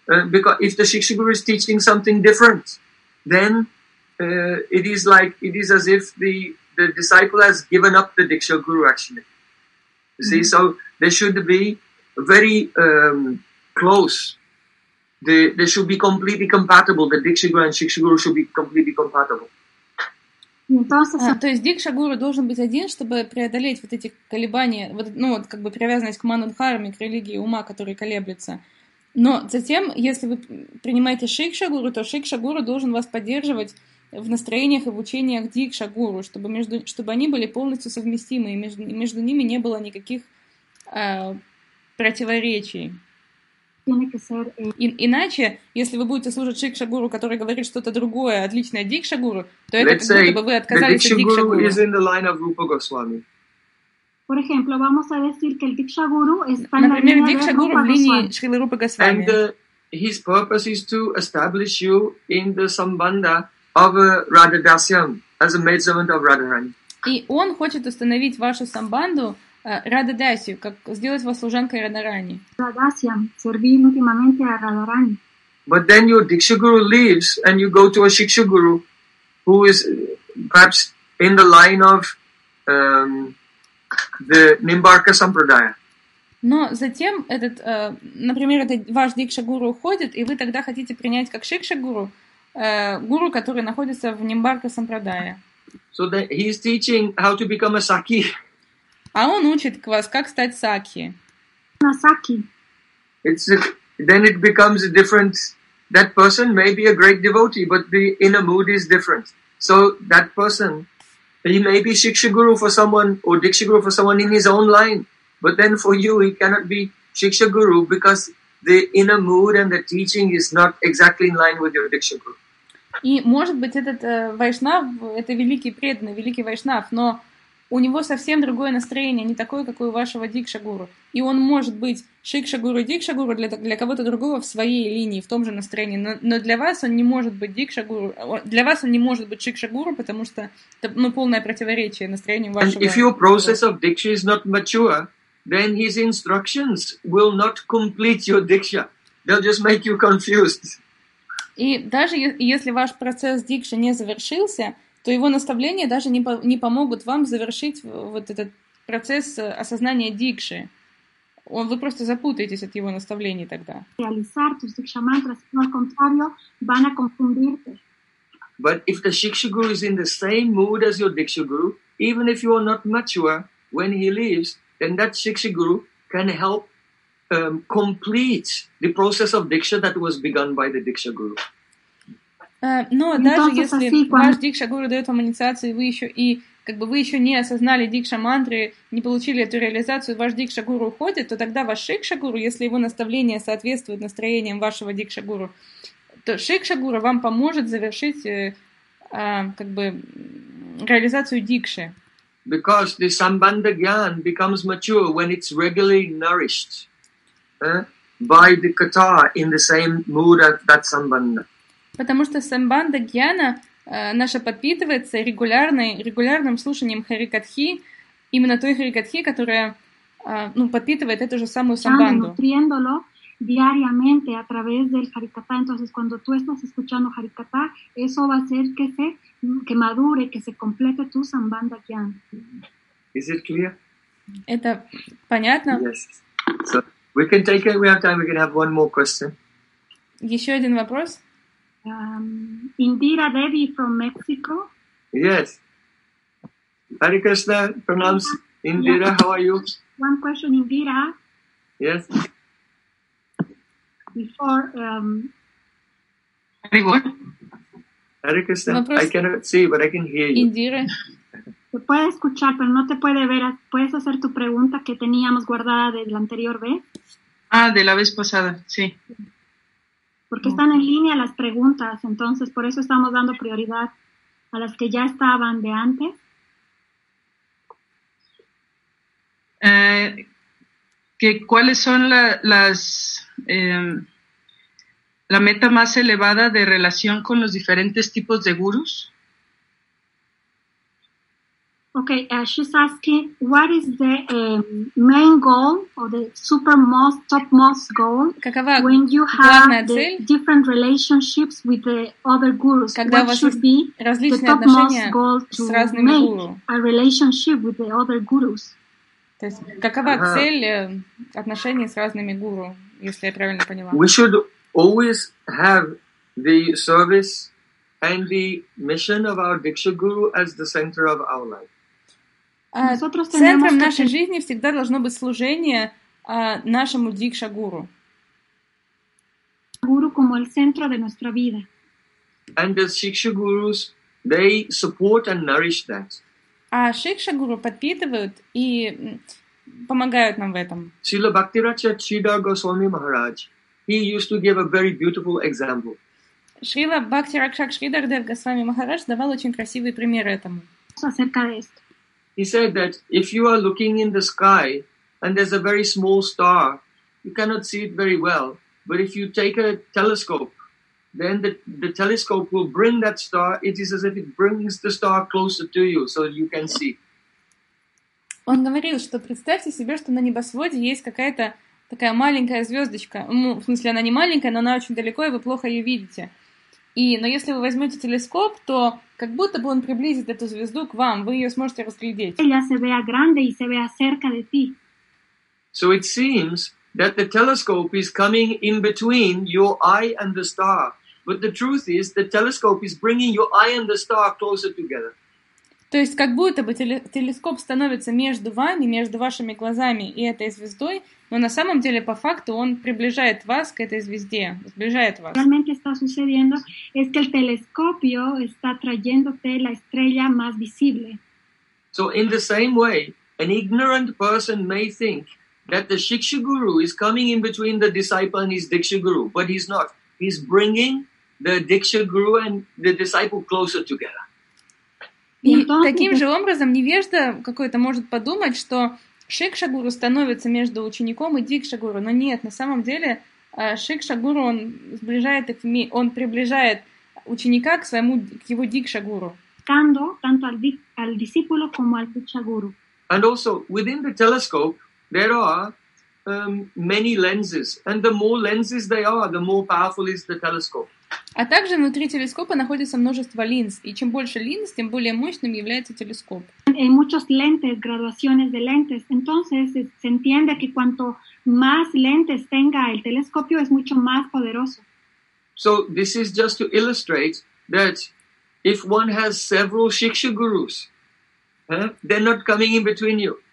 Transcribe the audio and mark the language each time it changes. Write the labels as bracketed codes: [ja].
[en] Because if the Shiksha Guru is teaching something different, then it is as if the disciple has given up the Diksha Guru, actually. You see, so they should be very close. They should be completely compatible. The Diksha Guru and Shiksha Guru should be completely compatible. [ru] То есть Дикша Гуру должен быть один, чтобы преодолеть вот эти колебания, вот, ну вот как бы привязанность к Манодхарме, к религии ума, который колеблется. Но затем, если вы принимаете Шикша Гуру, то Шикша Гуру должен вас поддерживать в настроениях и в учениях Дикша Гуру, чтобы они были полностью совместимы, и между ними не было никаких противоречий. Иначе, если вы будете служить Шикша Гуру, который говорит что-то другое, отличное Дикша Гуру, то это [en] Let's [ru] как будто бы вы отказались [en] Diksha [ru] от Дикша Гуру. [en] Is in the line of Rupa Goswami. [es] Por ejemplo, vamos a decir que el Dikshya Guru está [ru] Например, [es] en la Dikshya Guru Rupa [ru] в линии Шрилы Рупа Госвами. [en] And his purpose is to establish you in the sambandha of Radha Dasyam, as a maidservant of Radharani. [ru] И он хочет установить вашу самбанду Радхадасию, как сделать вас служанкой Радхарани. [es] Радхадасия, сервим ультимамente a Radharani. [en] But then your Dikshaguru leaves and you go to a Shikshaguru who is perhaps in the line of the Nimbarka Sampradaya. [ru] Но затем этот, например, этот ваш Дикшагуру уходит, и вы тогда хотите принять как Шикшагуру гуру, который находится в Нимбарка Сампрадая. [en] So that he's teaching how to become a Sakhi. [ru] А он учит вас, как стать Сакхи. На Сакхи. [en] It's a, then it becomes a different. That person may be a great devotee, but the inner mood is different. So that person, he may be Шикшагуру for someone or Дикшагуру for someone in his own line. But then for you, he cannot be Shiksha Guru because the inner mood and the teaching is not exactly in line with your Diksha Guru. [ru] И может быть этот Вайшнав, это великий преданный, великий Вайшнав, но у него совсем другое настроение, не такое, как у вашего Дикша Гуру. И он может быть Шикша Гуру и Дикша Гуру для кого-то другого в своей линии, в том же настроении, но для вас он не может быть Дикша Гуру, для вас он не может быть Шикша Гуру, потому что это, ну, полное противоречие настроению вашего. [en] And if your process of Diksha is not mature, then his instructions will not complete your Diksha. They'll just make you confused. [ru] И даже если ваш процесс Дикша не завершился, то его наставления даже не помогут вам завершить вот этот процесс осознания дикши. Вы просто запутаетесь от его наставлений тогда. Реализовать твои дикшамантры, но, [es] contrario, van a confundirte. [en] But if the Shiksha Guru is in the same mood as your Diksha Guru, even if you are not mature when he leaves, then that Shiksha Guru can help complete the process of Diksha that was begun by the Diksha Guru. [ru] Но даже если ваш Дикша Гуру дает вам инициацию, вы еще не осознали Дикша мантры, не получили эту реализацию, ваш Дикша Гуру уходит, то тогда ваш Шикша Гуру, если его наставление соответствует настроениям вашего Дикша Гуру, то Шикша Гуру вам поможет завершить реализацию Дикши. [en] Because the Sambandha Gyan becomes mature when it's regularly nourished by the Kata in the same mood as that Sambandha. [ru] Потому что самбанда гьяна наша подпитывается регулярным слушанием харикатхи, именно той харикатхи, которая подпитывает эту же самую самбанду. [es] Nutriéndolo diariamente a través del harikatha. Entonces, cuando tú estás escuchando harikatha, eso va a hacer que madure, que se complete tu samband gyan. [en] Is it clear? [ru] Это понятно? [en] Yes. So we can take it. We have time. We can have one more question. [ru] Еще один вопрос. [en] Indira Devi from Mexico. Yes. Hare Krishna, pronounce Indira, yes. How are you? One question, Indira. Yes. Before, Hare Krishna, I cannot see, but I can hear you. Indira. [es] Te puede escuchar, pero no te puede ver. ¿Puedes hacer tu pregunta que teníamos guardada de la anterior vez? Ah, de la vez pasada, sí. Porque están en línea las preguntas, entonces por eso estamos dando prioridad a las que ya estaban de antes. ¿Cuáles son la meta más elevada de relación con los diferentes tipos de gurús? [en] Okay, she's asking, what is the main goal or the supermost, topmost goal when you have the different relationships with the other gurus? [ru] Когда [en] what should be the topmost goal to make a relationship with the other gurus? [ru] То есть, какова цель отношений с разными гуру, если я правильно поняла? [en] We should always have the service and the mission of our Diksha Guru as the center of our life. [ru] Центром нашей жизни всегда должно быть служение нашему Дикша Гуру. [es] Гуру como el centro de nuestra vida. [en] And the Shiksha Gurus, they support and nourish that. [ru] А Шикша Гуру подпитывают и помогают нам в этом. [en] Шрила Бхактирачарья Госвами Махарадж, he used to give a very beautiful example. [ru] Шрила Бхактирачарья Госвами Махарадж давал очень красивый пример этому. [en] He said that if you are looking in the sky and there's a very small star, you cannot see it very well. But if you take a telescope then the telescope will bring that star. It is as if it brings the star closer to you, so you can see. [ru] Он говорил, что представьте себе, что на небосводе есть какая-то такая маленькая звездочка. Ну, в смысле, она не маленькая, но она очень далеко, и вы плохо ее видите. И, но если вы возьмете телескоп, то как будто бы он приблизит эту звезду к вам, вы ее сможете разглядеть. [es] Ella se vea grande y se vea cerca de ti. [en] So it seems that the telescope is coming in between your eye and the star. But the truth is, the telescope is bringing your eye and the star closer together. [ru] То есть как будто бы телескоп становится между вами, между вашими глазами и этой звездой, но на самом деле, по факту, он приближает вас к этой звезде, сближает вас. [es] Realmente está sucediendo es que el telescopio está trayéndote la estrella más visible. [en] So in the same way, an ignorant person may think that the Shikshaguru is coming in between the disciple and his Dikshaguru, but he's not. He's bringing the Dikshaguru and the disciple closer together. [ru] И таким же образом невежда какой-то может подумать, что Шикшагуру становится между учеником и Дикшагуру, но нет, на самом деле Шикшагуру он сближает их, он приближает ученика к своему, к его Дикшагуру. [es] Tanto al discípulo como al Dikshaguru. [en] And also within the telescope there are many lenses, and the more lenses they are, the more powerful is the telescope. [ru] А также внутри телескопа находится множество линз, и чем больше линз, тем более мощным является телескоп. [es] Hay muchos lentes, graduaciones de lentes. Entonces se entiende que cuanto más lentes tenga el telescopio, es mucho más poderoso. [en] So this is just to illustrate that if one has several Shikshagurus, they're not coming in between you.